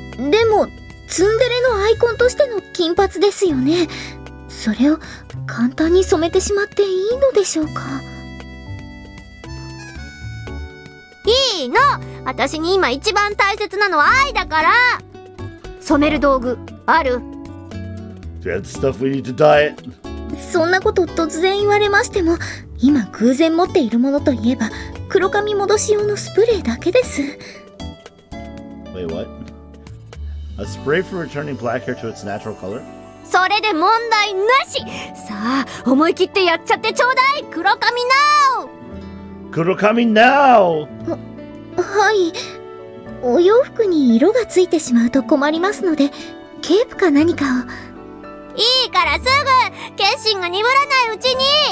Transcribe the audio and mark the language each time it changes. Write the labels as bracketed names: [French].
[Japanese] でも、ツンデレのアイコンとしての金髪ですよね。それを簡単に染めてしまっていいのでしょうか？いいの！私に今一番大切なのは愛だから。染める道具ある？ [English] Do you have the stuff we need to dye it? [Japanese] そんなこと突然言われましても、今偶然持っているものといえば、黒髪戻し用のスプレーだけです。 [English] Wait, what? A spray for returning black hair to its natural color? [Japanese] それで問題なし。さあ、思い切ってやっちゃってちょうだい。黒髪ナウ。 [English] Kurokami now! [Japanese] はい。お洋服に色がついてしまうと困りますので、ケープか何かを。いいからすぐ決心が鈍らないうちに。